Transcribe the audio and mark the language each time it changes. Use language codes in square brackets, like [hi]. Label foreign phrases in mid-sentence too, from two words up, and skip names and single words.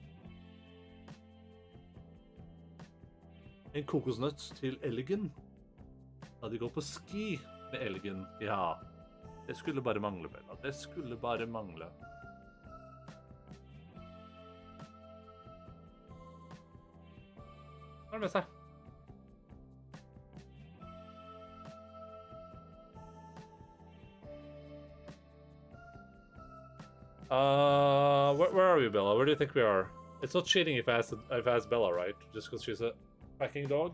[no] En kokosnøtt til elgen. Da de går på ski med elgen. Ja, det skulle bare mangle, Bella. Det skulle bare mangle. Hva er det med seg? [en] Where are you, Bella? Where do you think we are? It's not cheating if I ask Bella, right? Just because she's a packing dog?